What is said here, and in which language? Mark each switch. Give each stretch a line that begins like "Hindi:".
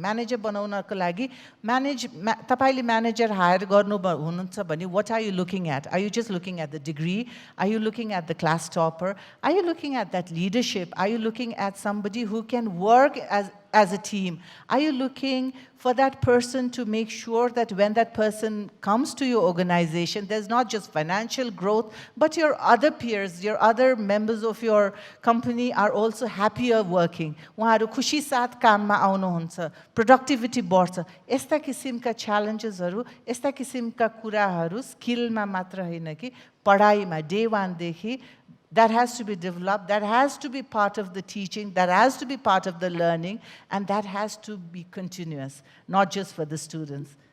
Nepali: Manager बनाउनको लागि तपाईले म्यानेजर हायर गर्नु हुनुहुन्छ भने
English: what are you looking at? Are you just looking at the degree? Are you looking at the class topper? Are you looking at that leadership? Are you looking at somebody who can work as a team? Are you looking for that person to make sure that when that person comes to your organization, there's not just financial growth, but your other peers, your other members of your company are also happier working.
Nepali: उहाँहरू खुसी साथ काममा आउनुहुन्छ, productivity बढ्छ. यस्ता किसिमका च्यालेन्जेसहरू, यस्ता किसिमका कुराहरू स्किलमा मात्र होइन कि पढाइमा डे 1 देखि
English: that has to be developed, that has to be part of the teaching, that has to be part of the learning, and that has to be continuous, not just for the students.